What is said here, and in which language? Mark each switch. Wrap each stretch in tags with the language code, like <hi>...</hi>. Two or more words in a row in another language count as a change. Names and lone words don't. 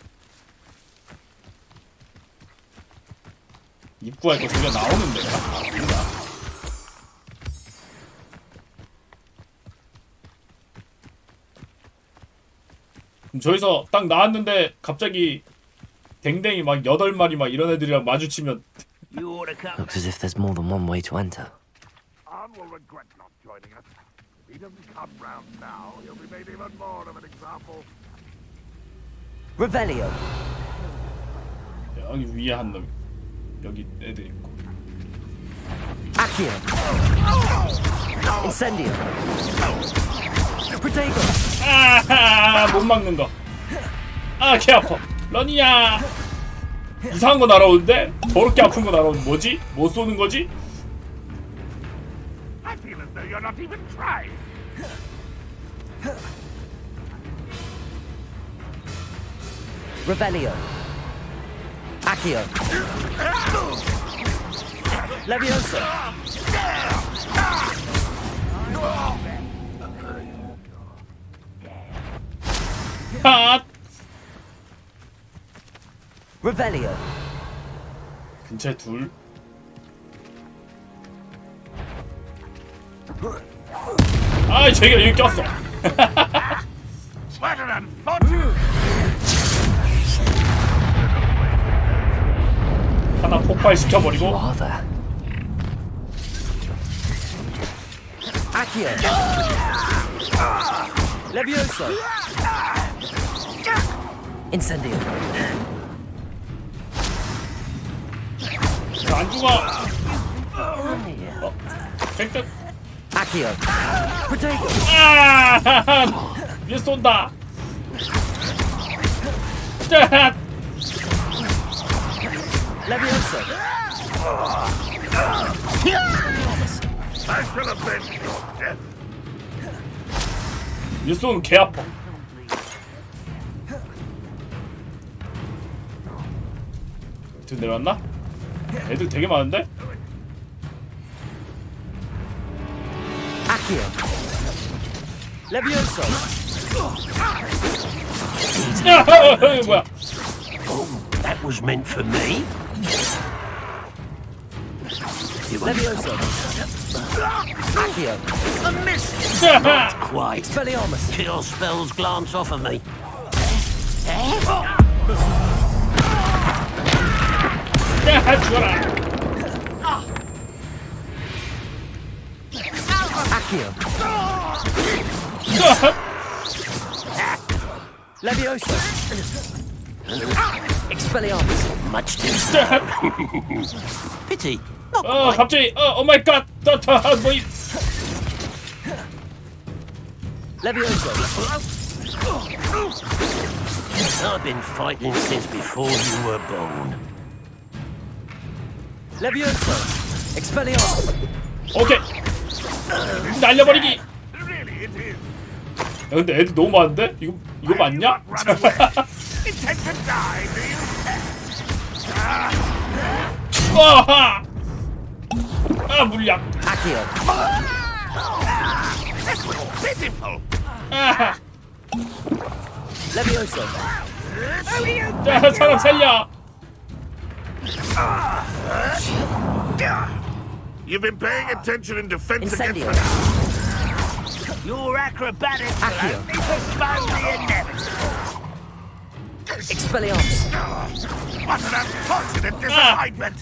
<ko>입구가 있고 저기가 나오는 데가 아닌가? 그럼 저기서 딱 나왔는데 갑자기 댕댕이 막 8마리 막 이런 애들이랑 마주치면</ko> <en>Looks as if there's more than one way to enter. Arn will regret not joining us. If he doesn't come round now, he'll be made even more of an example. Revelio.</en> <ko>여기 위에 한 놈. 여기 애들 있고.</ko> <en>Accio. Incendio. Protego.</en> <ko>아하! 못 막는 거. 아, 개 아파. 러니야. 이상한 거 날아오는데? 더럽게 아픈 거 날아오는 뭐지? 뭐 쏘는 거지?</ko> <en>I feel as though you're not even trying. Revelio. Accio. Leviosa.</en> <ko>아!</ko> <en>Revelio.</en> <ko>근처에 둘. 아, 저기가 여기 꼈어.</ko> <en>What an unfortunate.</en> <ko>하나 폭발시켜버리고.</ko> <en>Accio. Leviosa. Incendio.</en> <ko>안 죽어. 땡땡.</ko> <en>Accio. Protego.</en> <ko>아! 위에 쏜다. 짠!</ko> <en>Leviosa. I shall avenge your death.</en> <ko>위에 쏘는 개 아파. 밑으로 내려왔나? 애들 되게 많은데?</ko> <en>Accio. Leviosa.</en> <ko>야! 뭐야?</ko> <en>That was meant for me. Leviosa. Accio. A miss. Not quite. Expelliarmus. Kill spells glance off of me.</en> <ko>야, 죽어라.</ko> <en>Accio. Leviosa. Expelliarmus. Much too slow. Pity.</en> <ko>갑자기</ko> <en>oh my god.</en> <ko>뭐이?</ko> <en>Leviosa. I've been fighting since before you were born. Leviosa. Expelliarmus.</en> <ko>오케이. 날려버리기. 야, 근데 애들 너무 많은데? 이거 맞냐?</ko> <en>Intend to die, do you?</en> <ko>와! 아, 물약.</ko> <en>Accio. Pitiful.</en> <ko>아,</ko> <en>Leviosa.</en> <ko>야, 사람 살려.</ko> <en>You've been paying attention in defense Incendio. against Your acrobatics will only postpone the inevitable. Expelliarmus. What an unfortunate disappointment!</en>